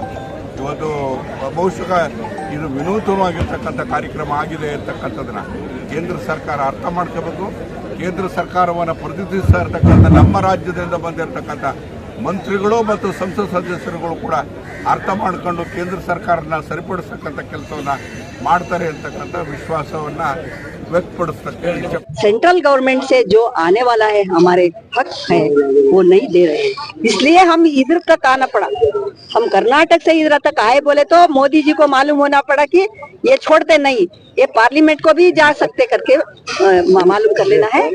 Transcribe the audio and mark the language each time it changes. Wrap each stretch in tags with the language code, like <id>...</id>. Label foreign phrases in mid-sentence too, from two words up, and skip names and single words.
<kn>ಇವತ್ತು ಬಹುಶಃ ಇದು ವಿನೂತನವಾಗಿರ್ತಕ್ಕಂಥ ಕಾರ್ಯಕ್ರಮ ಆಗಿದೆ ಅಂತಕ್ಕಂಥದ್ದನ್ನು ಕೇಂದ್ರ ಸರ್ಕಾರ ಅರ್ಥ ಮಾಡ್ಕೋಬೇಕು. ಕೇಂದ್ರ ಸರ್ಕಾರವನ್ನು ಪ್ರತಿನಿಧಿಸ್ತಾ ಇರ್ತಕ್ಕಂಥ ನಮ್ಮ ರಾಜ್ಯದಿಂದ ಬಂದಿರತಕ್ಕಂಥ ಮಂತ್ರಿಗಳು ಮತ್ತು ಸಂಸತ್ ಸದಸ್ಯರುಗಳು ಕೂಡ ಅರ್ಥ ಮಾಡಿಕೊಂಡು ಕೇಂದ್ರ ಸರ್ಕಾರನ ಸರಿಪಡಿಸ್ತಕ್ಕಂಥ ಕೆಲಸವನ್ನು ಮಾಡ್ತಾರೆ ಅಂತಕ್ಕಂಥ ವಿಶ್ವಾಸವನ್ನು व्यक्तपड़ता।</kn> <en>central government</en> <hi>से जो आने वाला है हमारे हक है वो नहीं दे रहे हैं, इसलिए हम इधर तक आना पड़ा। हम कर्नाटक से इधर तक आए बोले तो मोदी जी को मालूम होना पड़ा कि ये छोड़ते नहीं, ये पार्लियामेंट को भी जा सकते करके मालूम कर लेना है।</hi>